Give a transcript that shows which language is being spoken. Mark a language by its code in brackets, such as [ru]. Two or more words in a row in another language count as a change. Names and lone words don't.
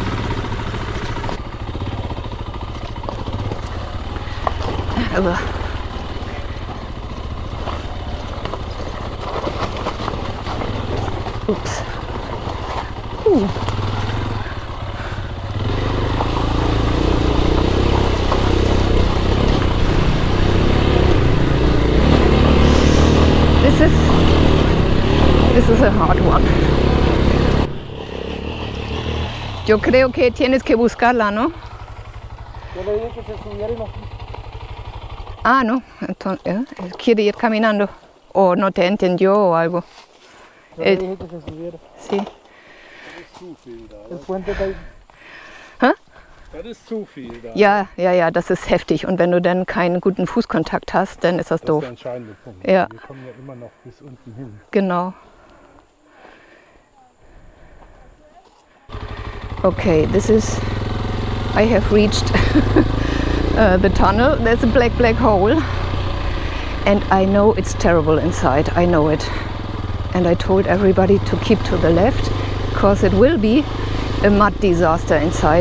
[en] Oops. Ooh. This is a hard one. [es] Yo creo que tienes que buscarla, ¿no? Yo le dije que se subiera y no. Ah, no. Entonces, quiere ir caminando. O no te entendió o algo. Yo le dije que se subiera. Sí. El puente está ahí. [de] Hä? Das ist zu viel da. Ja, das ist heftig. Und wenn du dann keinen guten Fußkontakt hast, dann ist das doof. Das ist der entscheidende Punkt. Ja. Wir kommen ja immer noch bis unten hin. Genau. [en] Okay, I have reached the tunnel. There's a black hole. And I know it's terrible inside. I know it. And I told everybody to keep to the left, because it will be a mud disaster inside.